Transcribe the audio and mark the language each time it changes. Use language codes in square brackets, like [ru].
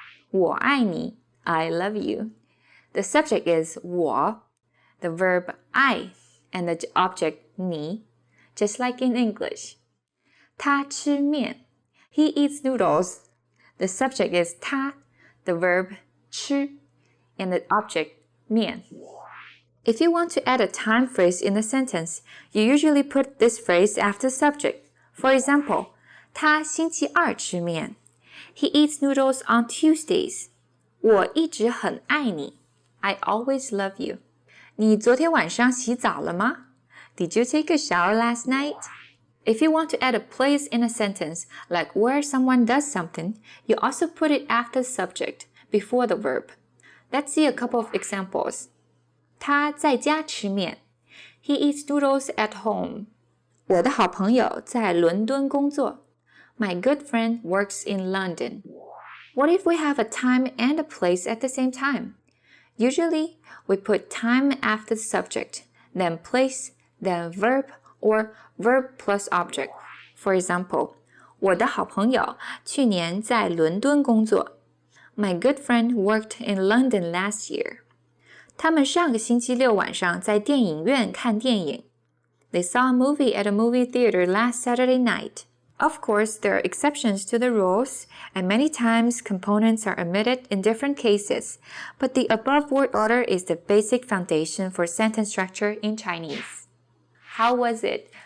[zh] 我爱你, [en] I love you. The subject is 我, the verb I, and the object 你, just like in English. [zh] 他吃面, [en] he eats noodles. The subject is 他, the verb 吃, and the object 面. If you want to add a time phrase in the sentence, you usually put this phrase after subject. For example, [zh] 他星期二吃面. [en] He eats noodles on Tuesdays. [zh] 我一直很爱你. [en] I always love you. [zh] 你昨天晚上洗澡了吗? [en] Did you take a shower last night? If you want to add a place in a sentence, like where someone does something, you also put it after the subject, before the verb. Let's see a couple of examples. [zh] 他在家吃面. [en] He eats noodles at home. [zh] 我的好朋友在伦敦工作. [en] My good friend works in London. What if we have a time and a place at the same time? Usually, we put time after the subject, then place, then verb, or verb plus object. For example, [zh] 我的好朋友去年在伦敦工作. [en] My good friend worked in London last year. [zh] 他们上个星期六晚上在电影院看电影. [en] They saw a movie at a movie theater last Saturday night. Of course, there are exceptions to the rules, and many times components are omitted in different cases, but the above word order is the basic foundation for sentence structure in Chinese. How was it?